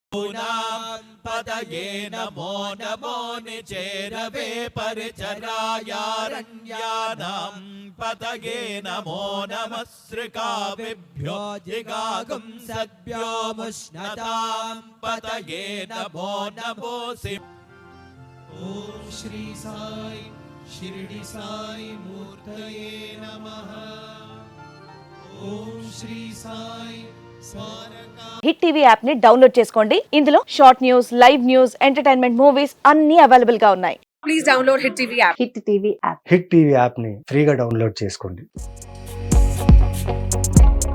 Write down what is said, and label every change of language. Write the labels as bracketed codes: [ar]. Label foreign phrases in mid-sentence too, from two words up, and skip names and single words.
[sa] पदये नमो नमो निचेरवे परिचरायारण्यानां पदये नमो नमः श्रीकाविभ्यो जिगागुंसद्भ्यो मुष्णतां पदये नमो नमोऽसि। ओम श्री साई शिरडी साई मूर्तये नमः। ओम श्री साई स्वारका [te] హిట్ టీవీ యాప్ ని డౌన్లోడ్ చేసుకోండి. ఇందులో [en] short news, live news, entertainment movies [te] అన్ని అవైలబుల్ గా ఉన్నాయి. [en] please download [te] హిట్ టీవీ యాప్. హిట్ టీవీ యాప్ హిట్ టీవీ యాప్ ని ఫ్రీగా డౌన్లోడ్ చేసుకోండి.